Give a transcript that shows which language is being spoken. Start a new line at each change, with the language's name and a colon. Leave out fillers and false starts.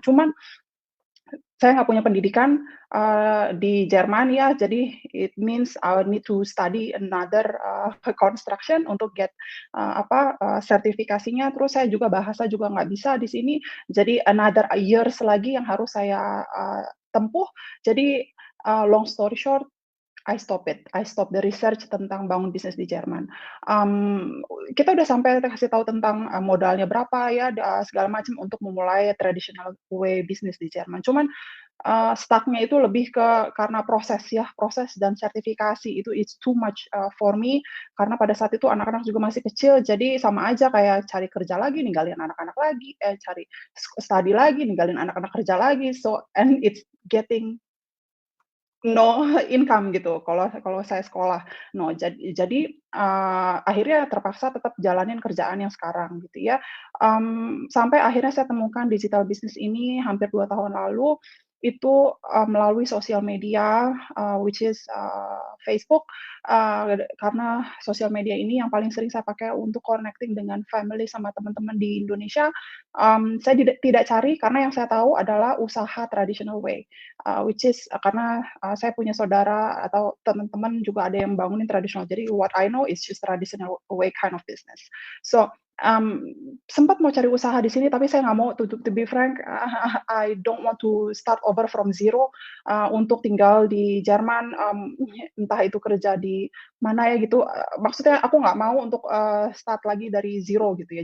Indonesian: Cuman saya nggak punya pendidikan, di Jerman ya, jadi
English: it means I need to study another, construction
Indonesian: untuk
English: get,
Indonesian: sertifikasinya. Terus saya juga bahasa juga nggak bisa di sini, jadi
English: another years
Indonesian: lagi yang harus saya, tempuh. Jadi,
English: long story short, I stop it. I stop the research
Indonesian: tentang bangun bisnis di Jerman. Kita udah sampai kasih tahu tentang, modalnya berapa ya, segala macam untuk memulai
English: traditional way
Indonesian: bisnis di Jerman. Cuman, stuck-nya itu lebih karena proses ya, proses dan sertifikasi itu
English: it's too much, for me,
Indonesian: karena pada saat itu anak-anak juga masih kecil, jadi sama aja kayak cari kerja lagi, ninggalin anak-anak lagi, cari study lagi, ninggalin anak-anak kerja lagi,
English: so and it's getting no income
Indonesian: gitu kalau kalau saya sekolah. No, jadi, akhirnya terpaksa tetap jalanin kerjaan yang sekarang gitu ya. Sampai akhirnya saya temukan
English: digital business
Indonesian: ini hampir 2 tahun lalu, itu, melalui sosial media,
English: which is,
Indonesian: Facebook, karena sosial media ini yang paling sering saya pakai untuk connecting dengan family sama teman-teman di Indonesia. Saya tidak cari karena yang saya tahu adalah usaha traditional way.
English: Which is
Indonesian: karena, saya punya saudara atau teman-teman juga ada yang bangunin tradisional. Jadi
English: what I know is just traditional way kind of business.
Indonesian: So, sempat mau cari usaha di sini tapi saya nggak mau
English: to be frank, I don't want to start over from zero,
Indonesian: untuk tinggal di Jerman, entah itu kerja di mana ya gitu, maksudnya aku nggak mau untuk, start lagi dari zero gitu ya.